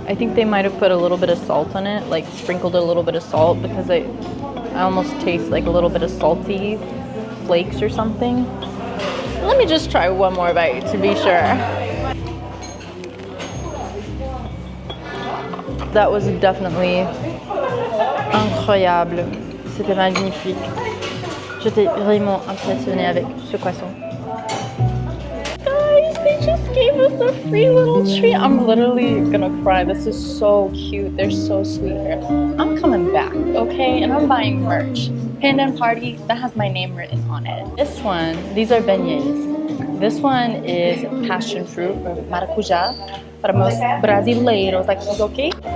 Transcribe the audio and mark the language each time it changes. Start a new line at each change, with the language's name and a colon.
English: I think they might have put a little bit of salt on it, like sprinkled a little bit of salt, because I almost taste like a little bit of salty flakes or something. Let me just try one more bite to be sure. That was definitely incroyable.
French: C'était magnifique. J'étais vraiment impressionnée avec ce croissant.
English: Guys, they just gave us a free little treat. I'm literally gonna cry. This is so cute. They're so sweet here. I'm coming back, okay? And I'm buying merch. Pandan Party, that has my name written on it. This one, these are beignets. This one is passion fruit or
Portuguese: maracujá para
English: most brasileiros like us, okay?